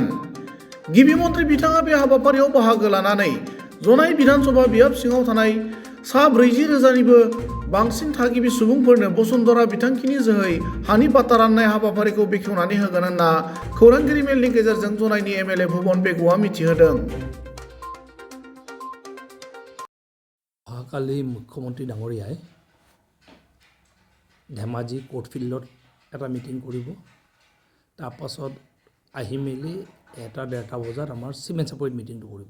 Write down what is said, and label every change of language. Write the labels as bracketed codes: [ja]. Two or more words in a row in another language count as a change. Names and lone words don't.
[brx] गिबि मन्थ्रि बिथाङा बे हाबाफारियाव बाहागो लानानै जनाय विधानसभा बियाब सिङाव थानाय सा 40,000निबो बांसिन थागिबि सुबुंफोरनो बसुन्धरा बिथांखिनि जोहै हानि पाट्टा राननाय हाबाफारिखौ बेखेवनानै होगोन होनना खौरांगिरि मेलनि गेजेरजों जनायनि एमएलए भुबन बेगुआ मिथिहोदों। [as] অহাকালি মুখ্যমন্ত্ৰী ডাঙৰীয়াই ধেমাজি কোৰ্ট ফিল্ডত এটা মিটিং কৰিব। তাৰপাছত আহি মেলি 1-1:30 বজাত আমাৰ চিমেণ্ট চাপৰিত মিটিংটো কৰিব।